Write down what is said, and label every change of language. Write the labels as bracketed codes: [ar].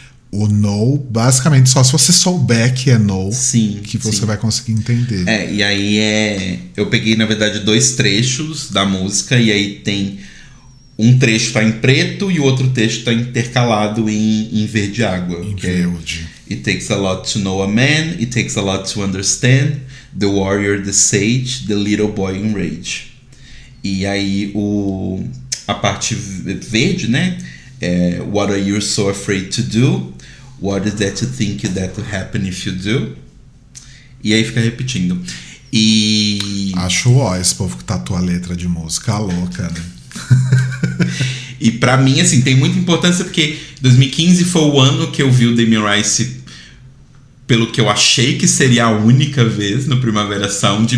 [pt] O know, basicamente, só se você souber que é know, sim, que você vai conseguir entender. E aí eu peguei, na verdade, 2 trechos da música, e aí tem um trecho tá em preto e o outro trecho tá intercalado em verde água. Em verde. [en] It takes a lot to know a man, it takes a lot to understand, the warrior, the sage, the little boy in rage. [pt] E aí a parte verde, né? [en] What are you so afraid to do? What is that you think that will happen if you do? [pt] E aí fica repetindo. E... Acho esse povo que tatua a letra de música louca, né? E pra mim, assim, tem muita importância porque 2015 foi o ano que eu vi o Damien Rice pelo que eu achei que seria a única vez no Primavera Sound.